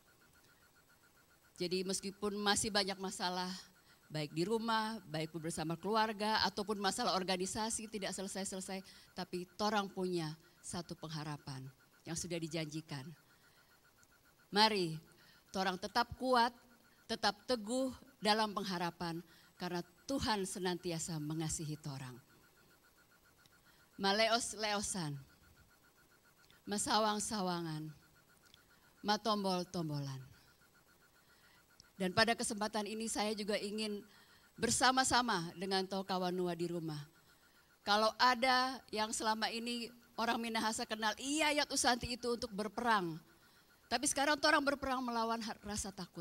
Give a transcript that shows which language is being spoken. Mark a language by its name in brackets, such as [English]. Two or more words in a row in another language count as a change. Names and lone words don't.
[Indonesian] Jadi meskipun masih banyak masalah, baik di rumah, baik bersama keluarga, ataupun masalah organisasi tidak selesai-selesai, tapi orang punya satu pengharapan yang sudah dijanjikan. Mari orang tetap kuat, tetap teguh dalam pengharapan, karena Tuhan senantiasa mengasihi orang. [Tombulu] Maleos-leosan, masawang-sawangan, matombol-tombolan. [Indonesian] Dan pada kesempatan ini saya juga ingin bersama-sama dengan Kawanua di rumah. Kalau ada yang selama ini orang Minahasa kenal Iyayat Usanti itu untuk berperang. Tapi sekarang orang berperang melawan rasa takut.